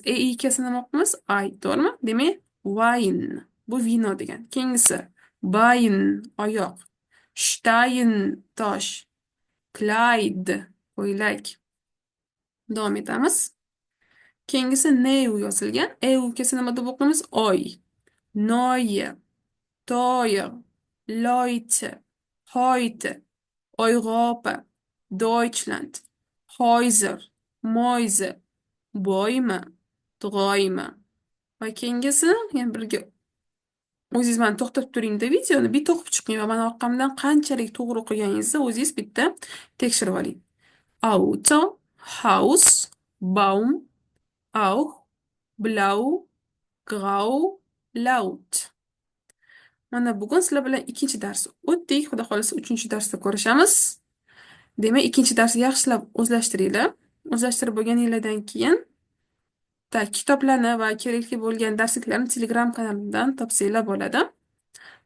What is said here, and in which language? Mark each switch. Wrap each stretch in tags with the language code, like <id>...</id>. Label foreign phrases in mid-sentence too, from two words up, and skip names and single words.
<uz>Ikkisini nima o'qimiz? Ay, to'g'rimi? Demak, wine. Bu vino degan. Keyingisi bayn, oyoq. Shtayn, tosh. Clyde, ko'ylak. Davom etamiz. Keyingisi new yozilgan. Ukasini nima deb o'qimiz? Oy.</uz> <de>Neue, teuer, Leute, heute, Europa, Deutschland, Häuser, Mäuse, Bäume, Träume.</de> <uz>Va keyingisini yana birga o'zingiz mana to'xtab turingda videoni bitta o'qib chiqing va mana orqamdan qanchalik to'g'ri o'qiganingizni o'zingiz bitta tekshirib oling.</uz> <de>Auto, Haus, Baum, auch, blau, grau, laut.</de> <uz>Mana bugun sizlar bilan ikkinchi dars o'tdik. Xudo xolasa uchinchi darsda ko'rishamiz. Demak, ikkinchi darsni yaxshilab o'zlashtiringlar. O'zlashtirib bo'lganinglardan keyin kitoblarni va kerakli bo'lgan darsliklarni Telegram kanalimdan topsanglar bo'ladi.</uz>